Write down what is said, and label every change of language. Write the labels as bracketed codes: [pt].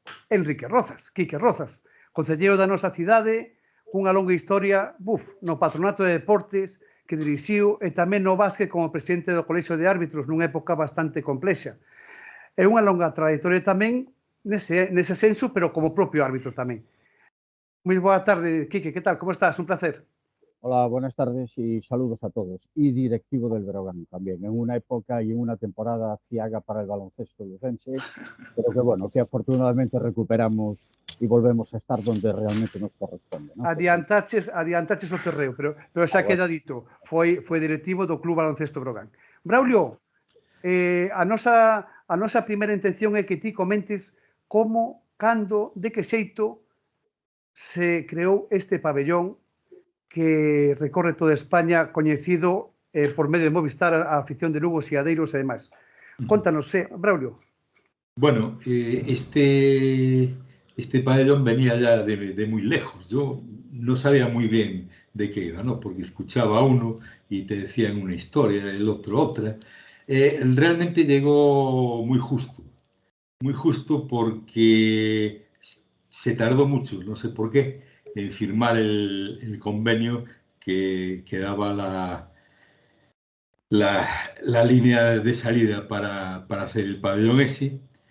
[gl] Enrique Rozas, Quique Rozas, concelleiro da nosa cidade, cunha longa historia no Patronato de Deportes que dirixiu e tamén no básquet como presidente do Colexio de Árbitros nunha época bastante complexa. É unha longa trayectoria tamén nese senso, pero como propio árbitro tamén. Moi boa tarde, Quique, que tal? Como estás? Un placer. [es] Hola, buenas tardes y saludos a todos. Y directivo del Breogán también, en una época y en una temporada ciaga para el baloncesto lucense, pero que bueno, que afortunadamente recuperamos y volvemos a estar donde realmente nos corresponde, ¿no? [gl] Adiantaches o terreo, pero xa queda dito, foi directivo do Club Baloncesto Breogán. Braulio, a nosa primeira intención é que ti comentes como, cando, de que xeito se creou este pabellón que recorre toda España, coñecido por medio de Movistar a afición de Lugo, Seadeiros e demais. Contanos, Braulio. [es] Bueno, este pabellón venía ya de muy lejos. Yo no sabía muy bien de qué era, ¿no? Porque escuchaba a uno y te decían una historia, el otro otra. Realmente llegó muy justo porque se tardó mucho, no sé por qué, en firmar el convenio que daba la línea de salida para hacer el pabellón ese.